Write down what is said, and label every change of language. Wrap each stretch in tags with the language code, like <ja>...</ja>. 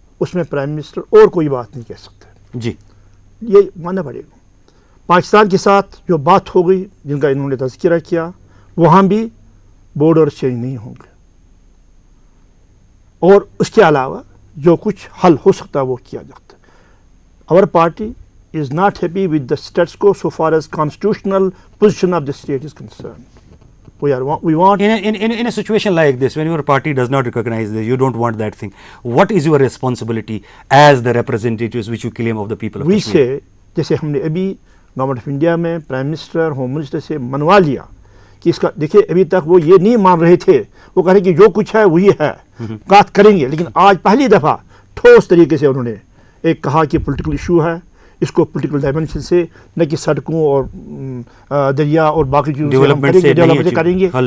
<ur>اس میں prime minister اور کوئی بات نہیں کہہ سکتے. جی یہ ماننا پڑے گا. پاکستان کے ساتھ جو بات ہو گئی، جن کا انہوں نے تذکرہ کیا، وہاں بھی بارڈر چینج نہیں ہوں گے. اور اس کے علاوہ جو کچھ حل ہو سکتا ہے وہ کیا جاتا ہے. اور party</ur> <en>is not happy with the status quo so far as constitutional position of the state is concerned. We want in a situation like this, when your party does not recognize this, you don't want that thing. What is your responsibility as the representatives which you claim of the people of Kashmir? We say,</en> <ur>جیسے ہم نے ابھی government of India میں prime minister, home minister سے منوا لیا کہ اس کا دیکھیے، ابھی تک وہ یہ نہیں مان رہے تھے، وہ کہہ رہے کہ جو کچھ ہے وہی ہے، بات کریں گے. لیکن آج پہلی دفعہ ٹھوس طریقے سے انہوں نے ایک کہا کہ پولیٹیکل ایشو ہے، اس کو پولیٹیکل ڈائمنشن سے، نہ کہ سڑکوں اور دریا اور باقی چیزوں سے کریں گے.</ur>